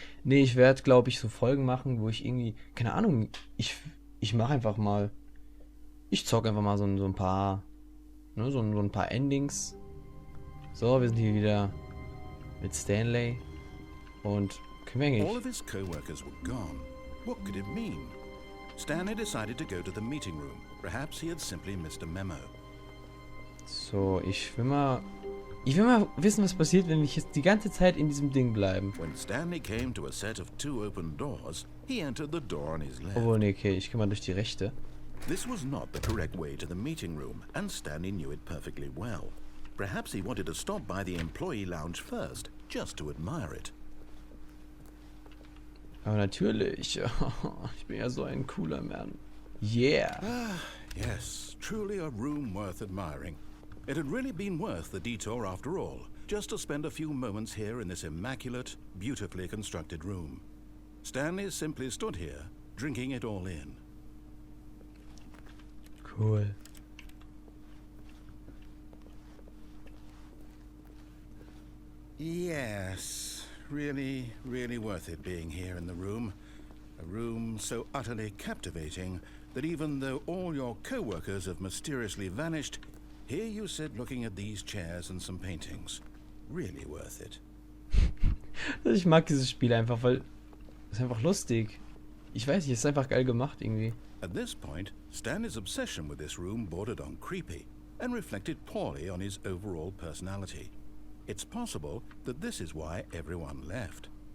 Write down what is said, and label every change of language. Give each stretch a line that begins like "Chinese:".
German: Nee, ich werde, glaube ich, so Folgen machen, wo ich irgendwie, keine Ahnung, ich mache einfach mal, ich zock einfach mal so ein paar, ne, so ein paar Endings. So, wir sind hier wieder mit Stanley und können wir
English: All
German: eigentlich...
English: of his co-workers were gone. What could it mean? Stanley decided to go to the meeting room. Perhaps he had simply missed a memo.
German: So, ich will mal wissen, was passiert, wenn wir jetzt die ganze Zeit in diesem Ding bleiben.
English: When Stanley came to a set of 2 open doors, he entered the door on his left.
German: Obwohl, nee, okay, ich gehe mal durch die rechte.
English: This was not the correct way to the meeting room, and Stanley knew it perfectly well. Perhaps he wanted to stop by the employee lounge first, just to admire it.
German: Aber natürlich, ich bin ja so ein cooler Mann.
English: Yeah. Yes, truly a room worth admiring. It had really been worth the detour after all, just to spend a few moments here in this immaculate, beautifully constructed room. Stanley simply stood here, drinking it all in. Cool. Yes, really, really worth it being here in the room. A room so utterly captivating that even though all your co-workers have mysteriously vanished, here you sit looking at these chairs and some paintings. Really worth it.
German: Ich mag dieses Spiel einfach, weil es ist einfach lustig. Ich weiß nicht, es ist einfach geil gemacht irgendwie.
English: At this point, Stanley's obsession with this room bordered on creepy and reflected poorly on his overall personality. It's possible that this is why everyone left.